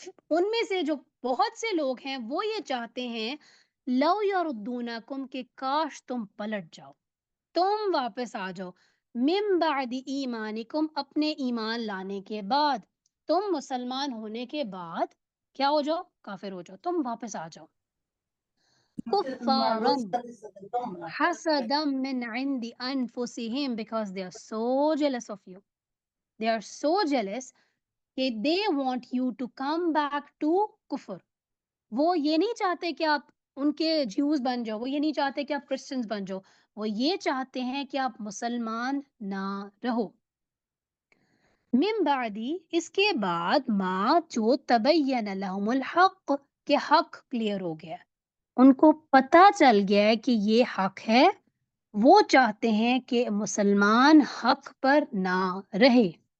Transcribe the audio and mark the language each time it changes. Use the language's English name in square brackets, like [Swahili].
[Urdu] ان میں سے جو بہت سے لوگ ہیں وہ یہ چاہتے ہیں [Arabic] لو یردونکم، [Urdu] کہ کاش تم پلٹ جاؤ، تم واپس آ جاؤ، [Arabic] من بعد ایمانکم، [Urdu] اپنے ایمان لانے کے بعد، تم مسلمان ہونے کے بعد کیا ہو جاؤ؟ کافر ہو جاؤ، تم واپس آ جاؤ. [Arabic] کفارن حسدا من عند انفسهم، [English] because they are so jealous of you. They are so jealous کہ they want you to come back to کفر. [Urdu] وہ یہ نہیں چاہتے کہ آپ ان کے جیوز بن جاؤ، وہ یہ نہیں چاہتے کہ آپ کرسچنز بن جاؤ، وہ یہ چاہتے ہیں کہ آپ مسلمان نہ رہو. من بعدی اس کے بعد ما جو تبین لہم الحق کہ حق کلیئر ہو گیا، ان کو پتہ چل گیا ہے کہ یہ حق ہے، وہ چاہتے ہیں کہ مسلمان حق پر نہ رہے.